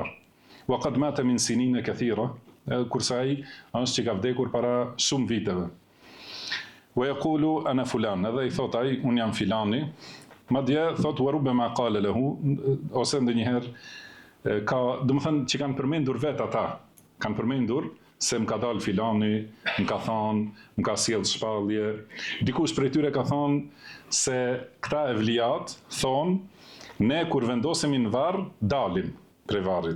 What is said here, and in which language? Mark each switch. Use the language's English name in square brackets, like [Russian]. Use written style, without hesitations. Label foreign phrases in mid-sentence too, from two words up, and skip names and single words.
[Arabic] وقد مات من سنين كثيرة, [Albanian] kurse ai është që ka vdekur para shumë viteve. [Arabic] ويقول أنا فلان, [Albanian] edhe i thot ai un jam filani. Madje thot [Arabic] وربما قال له, [Albanian] ose ndonjëherë ka, domethënë që kanë përmendur vet ata, kanë përmendur se më ka dalë filani, më ka thonë, më ka sjell shpallje. Dikush prej tyre ka thonë se këta evlijat thonë, ne kur vendosemi në varr, dalim prej varrit.